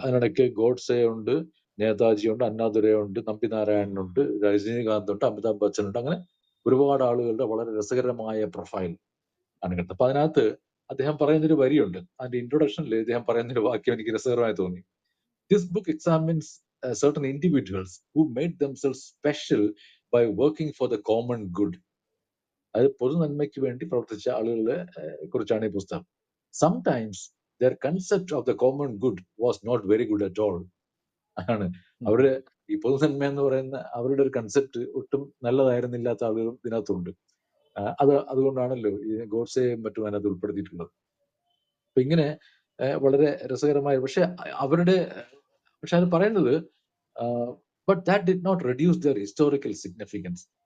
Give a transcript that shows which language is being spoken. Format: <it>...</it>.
<ml>അതിനിടയ്ക്ക് ഗോഡ്സെ ഉണ്ട്, നേതാജി ഉണ്ട്, അണ്ണാദുരൈ ഉണ്ട്, നമ്പി നാരായണനുണ്ട്, രജനീകാന്ത് ഉണ്ട്, അമിതാഭ് ബച്ചൻ ഉണ്ട്. അങ്ങനെ ഒരുപാട് ആളുകളുടെ വളരെ രസകരമായ പ്രൊഫൈൽ ആണ് കിട്ടുന്നത്. അപ്പൊ അതിനകത്ത് അദ്ദേഹം പറയുന്നൊരു വരിയുണ്ട്. അതിന്റെ ഇൻട്രൊഡക്ഷനിൽ അദ്ദേഹം പറയുന്നൊരു വാക്യം എനിക്ക് രസകരമായി തോന്നി.</ml> <en>This book examines certain individuals who made themselves special by working for the common good.</en> <ml>അത് പൊതു നന്മയ്ക്ക് വേണ്ടി പ്രവർത്തിച്ച ആളുകളെ കുറിച്ചാണ് ഈ പുസ്തകം.</ml> <en>Sometimes their concept of the common good was not very good at all.</en> <ml>ആണ് അവരുടെ ഈ പൊതു നന്മ എന്ന് പറയുന്ന അവരുടെ ഒരു കൺസെപ്റ്റ് ഒട്ടും നല്ലതായിരുന്നില്ലാത്ത ആളുകളും ഇതിനകത്തുണ്ട്. അതുകൊണ്ടാണല്ലോ ഈ ഗോഡ്സെയും മറ്റും അതിനകത്ത് ഉൾപ്പെടുത്തിയിട്ടുള്ളത്. അപ്പൊ ഇങ്ങനെ വളരെ രസകരമായ പക്ഷെ അത് പറയുന്നത്</ml> <en>But that did not reduce their historical significance.</en>